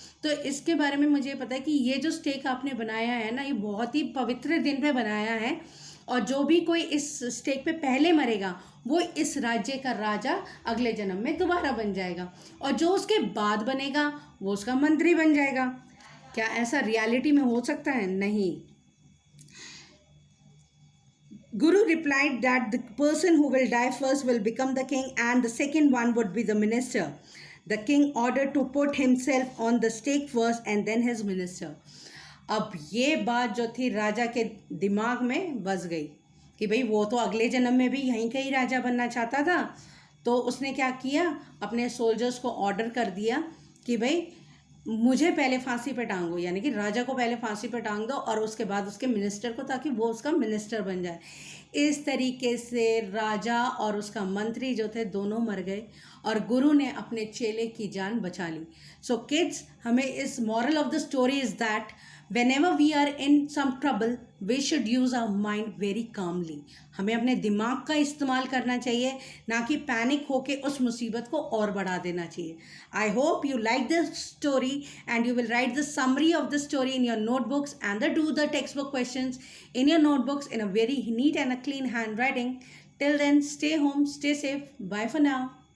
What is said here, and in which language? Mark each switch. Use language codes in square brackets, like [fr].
[hi] तो इसके बारे में मुझे पता है कि ये जो स्टेक आपने बनाया है ना, ये बहुत ही पवित्र दिन पे बनाया है और जो भी कोई इस स्टेक पे पहले मरेगा वो इस राज्य का राजा अगले जन्म में दोबारा बन जाएगा और जो उसके बाद बनेगा वो उसका मंत्री बन जाएगा. क्या ऐसा रियलिटी में हो सकता है? नहीं. [en] Guru replied that the person who will die first will become the king and the second one would be the minister. The king ordered to put himself on the stake first and then his minister. [hi] अब ये बात जो थी राजा के दिमाग में बस गई कि भाई वो तो अगले जन्म में भी यहीं का ही राजा बनना चाहता था. तो उसने क्या किया, अपने सोल्जर्स को ऑर्डर कर दिया कि भाई मुझे पहले फांसी पे टांगो, यानी कि राजा को पहले फांसी पे टांग दो और उसके बाद उसके मिनिस्टर को, ताकि वो उसका मिनिस्टर बन जाए. इस तरीके से राजा और उसका मंत्री जो थे दोनों मर गए और गुरु ने अपने चेले की जान बचा ली. [en] so kids, [hi] हमें इस [en] Moral of the story is that whenever we are in some trouble we should use our mind very calmly. [hi] हमें अपने दिमाग का इस्तेमाल करना चाहिए, ना कि पैनिक होके उस मुसीबत को और बढ़ा देना चाहिए. [en] I hope you like this story and you will write the summary of the story in your notebooks and do the textbook questions in your notebooks in a very neat and a clean handwriting. Till then, stay home, stay safe. Bye for now.